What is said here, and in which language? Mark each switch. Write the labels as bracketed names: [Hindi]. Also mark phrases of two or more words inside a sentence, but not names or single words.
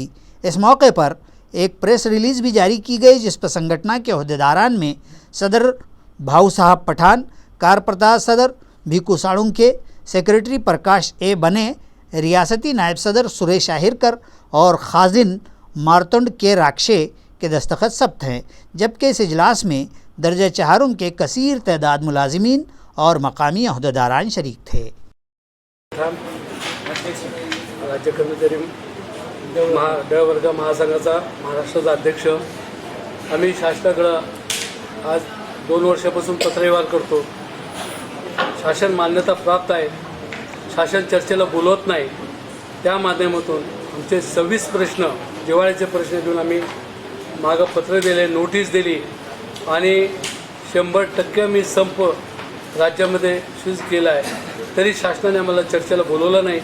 [Urdu] اس موقع پر ایک پریس ریلیز بھی جاری کی گئی، جس پر سنگھٹنا کے عہدیداران میں صدر بھاؤ صاحب پٹھان، کارپرتا صدر بھیکو ساڑونکے، سیکریٹری پرکاش اے بنے، ریاستی نائب صدر سریش آہرکر اور خازن مارتنڈ کے راکشے کے دستخط ثبت ہیں، جبکہ اس اجلاس میں درجہ چہارم کے کثیر تعداد ملازمین اور مقامی عہدیداران شریک تھے۔ [Marathi] राज्य कर्मचारी ड वर्ग महासंघाचा महाराष्ट्राचा अध्यक्ष आम्ही शासनाकडं आज 2 वर्षापासून पत्रव्यवहार करतो। शासन मान्यता प्राप्त आहे, शासन चर्चेला बोलवत नाही, त्या माध्यमातून आमचे 26 प्रश्न जिव्हाळ्याचे प्रश्न देऊन आम्ही मागं पत्र दिले, नोटीस दिली आणि 100% आम्ही संप राज्यामध्ये सूज केला आहे, तरी शासनाने आम्हाला चर्चेला बोलवलं नाही।